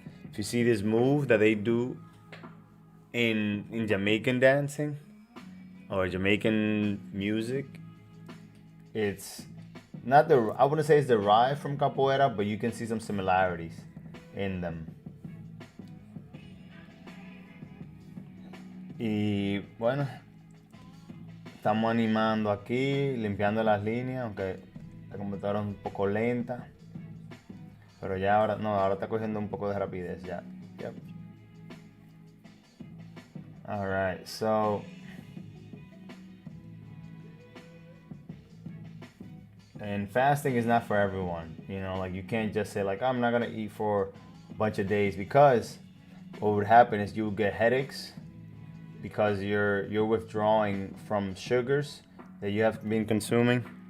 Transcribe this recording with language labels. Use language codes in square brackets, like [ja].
[en] If you see this move that they do in Jamaican dancing or Jamaican music, it's not I wouldn't say it's derived from capoeira, but you can see some similarities in them. [es] Y bueno, estamos animando aquí, limpiando las líneas, aunque la computadora es un poco lenta. Pero ya ahora está cogiendo un poco de rapidez ya. [en] Yep. Alright, so and fasting is not for everyone. You know, like you can't just say like, I'm not gonna eat for a bunch of days, because what would happen is you would get headaches because you're withdrawing from sugars that you have been consuming.